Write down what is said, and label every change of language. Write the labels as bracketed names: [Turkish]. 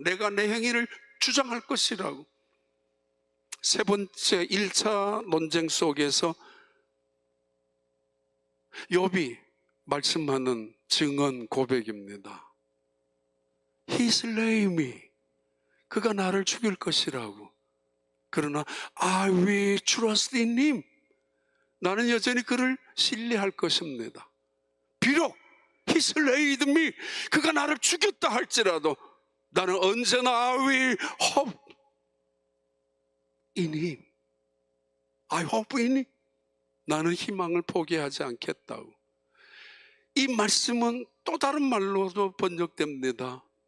[Korean] 내가 내 행위를 주장할 것이라고. 세 번째 1차 논쟁 속에서 욥이 말씀하는 증언 고백입니다. [English] He slay me. [Korean] 그가 나를 죽일 것이라고. 그러나 [English] I will trust in him. [Korean] 나는 여전히 그를 신뢰할 것입니다. 비록 [English] he slayed me. [Korean] 그가 나를 죽였다 할지라도 나는 언제나 [English] I will hope in him. I hope in him. [Korean] 나는 희망을 포기하지 않겠다고. 이 말씀은 또 다른 말로도 번역됩니다.